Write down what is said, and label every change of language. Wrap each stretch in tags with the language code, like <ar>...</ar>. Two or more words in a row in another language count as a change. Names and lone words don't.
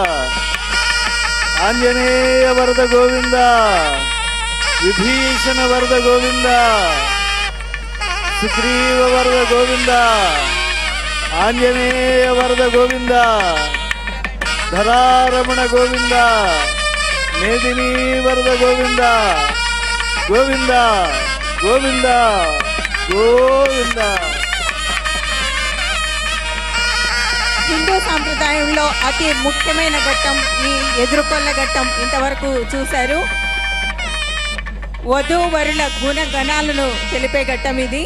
<kn>ಆಂಜನೇಯ ವರದ ಗೋವಿಂದ, ವಿಭೀಷಣ ವರದ ಗೋವಿಂದ, ಸುಗ್ರೀವ ವರದ ಗೋವಿಂದ, ಆಂಜನೇಯ ವರದ ಗೋವಿಂದ, ಧರಾರಮಣ ಗೋವಿಂದ, ಮೇದಿನಿ ವರದ ಗೋವಿಂದ, ಗೋವಿಂದ ಗೋವಿಂದ గోవింద.</kn> <te>హిందూ సాంప్రదాయంలో అతి ముఖ్యమైన ఘట్టం ఈ ఎదురుకొల్ల ఘట్టం ఇంతవరకు చూశారు. వధూవరుల గుణగణాలను తెలిపే ఘట్టం ఇది.</te>